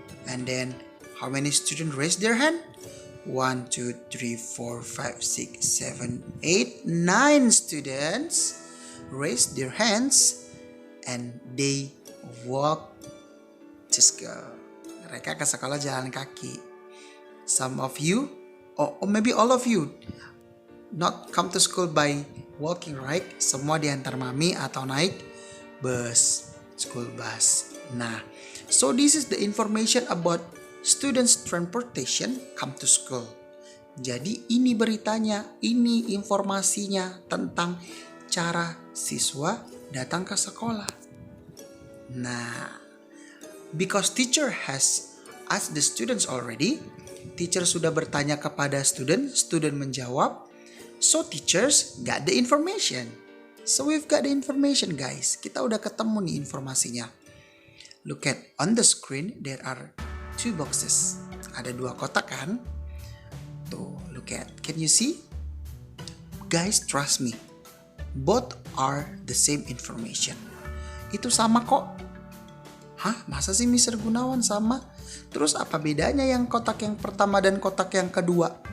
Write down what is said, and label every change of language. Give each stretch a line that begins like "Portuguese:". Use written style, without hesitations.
English: And then, how many students raise their hand? 1, 2, 3, 4, 5, 6, 7, 8, 9 students raise their hands and they walk to school.
Indonesian: Mereka ke sekolah jalan kaki.
English: Some of you, or maybe all of you, not come to school by walking, right?
Indonesian: Semua diantar mami atau naik bus, school bus.
English: Nah, so this is the information about students transportation come to school.
Indonesian: Jadi ini beritanya, ini informasinya tentang cara siswa datang ke sekolah.
English: Nah, because teacher has asked the students already,
Indonesian: teacher sudah bertanya kepada student menjawab,
English: so teachers got the information. So we've got the information, guys.
Indonesian: Kita udah ketemu nih informasinya.
English: Look at on the screen, there are 2 boxes.
Indonesian: Ada 2 kotak kan? Tuh,
English: look at. Can you see? Guys, trust me. Both are the same information.
Indonesian: Itu sama kok. Hah? Masa sih Mr. Gunawan sama? Terus apa bedanya yang kotak yang pertama dan kotak yang kedua?